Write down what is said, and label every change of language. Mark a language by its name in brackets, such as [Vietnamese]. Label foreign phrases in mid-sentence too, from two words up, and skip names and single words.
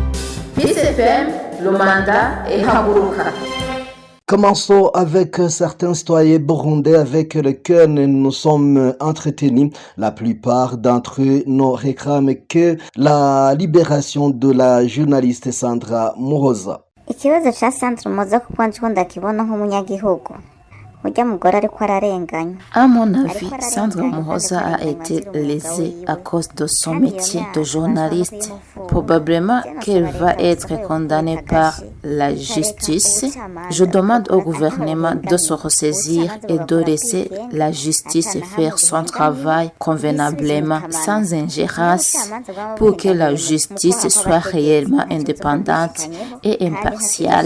[French] PCFM, Lumanda et Haburuka. Commençons avec certains citoyens burundais avec lesquels nous sommes entretenus. La plupart d'entre eux ne réclament que la libération de la journaliste Sandra Muhoza. [Rundi] Ikibazo cha Sandra Muhoza kuko nje ndakibona nk'umunyagihugu. [French] À mon avis, Sandra Muhoza a été lésée à cause de son métier de journaliste. Probablement qu'elle va être condamnée par la justice. Je demande au gouvernement de se ressaisir et de laisser la justice faire son travail convenablement, sans ingérence, pour que la justice soit réellement indépendante et impartiale.